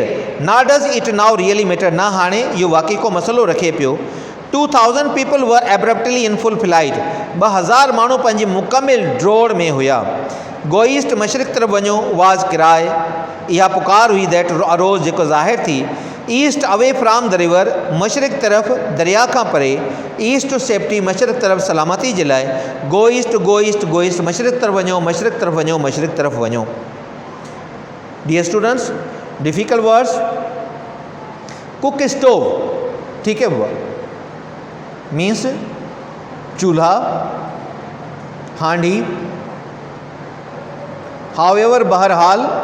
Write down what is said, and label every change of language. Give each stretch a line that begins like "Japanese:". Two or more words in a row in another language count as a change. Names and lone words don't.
English: not does it now really matter,
Sindhi: न हाणे इहो वाक़ई को मसइलो रखे पियो।
English: 2000 people were abruptly in full flight,
Sindhi: 2000 माण्हू पंहिंजी मुकमिल ड्रोड़ में हुआ।
English: go east,
Sindhi: मशरिक़ तरफ़ वञो,
English: was a cry,
Sindhi: इहा पुकार हुई
English: that arose,
Sindhi: जेको ज़ाहिर थी।
English: east away from the river,
Sindhi: मशरिक़ तरफ़ दरिया खां परे।
English: east to safety,
Sindhi: मशरिक़ तरफ़ सलामती जे लाइ।
English: go east go east go east,
Sindhi: मशरिक़ तरफ़ वञो, मशरिक़ तरफ़ वञो, मशरिक़ तरफ़ वञो।
English: dear students, difficult words. cook stove,
Urdu: ٹھیک ہے، وہ
English: means
Urdu: چولہا، ہانڈی.
English: however, बहरहाल।